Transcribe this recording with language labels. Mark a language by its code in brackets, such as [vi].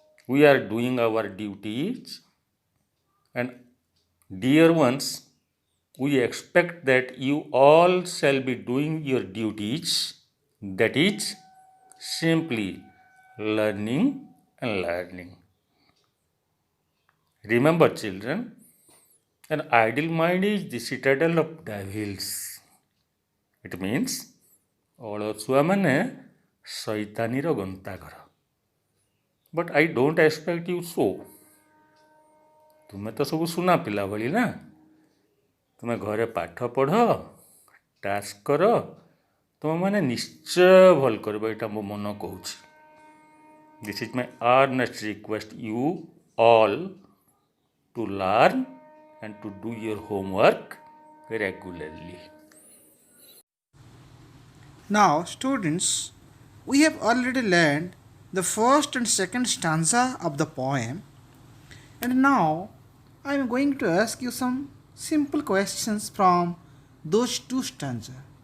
[en] We are doing our duties, and dear ones, we expect that you all shall be doing your duties, that is, simply learning and learning. Remember, children, an idle mind is the citadel of devils. It means [or] ଅଳସୁଆମାନେ ଶୈତାନୀର ଗନ୍ତାଘର. [en] But I don't expect you so. [or] ତୁମେ ତ ସବୁ ସୁନା ପିଲା ଭଳି ନା. ତୁମେ ଘରେ ପାଠ ପଢ଼, ଟାସ୍କ କର, ତୁମେମାନେ ନିଶ୍ଚୟ ଭଲ କରିବ, ଏଇଟା ମୋ ମନ କହୁଛି. [en] This is my earnest request you all to learn and to do your homework regularly. Now, students, we have already learned the first and second stanza of the poem, and now I am going to ask you some simple questions from those two stanzas.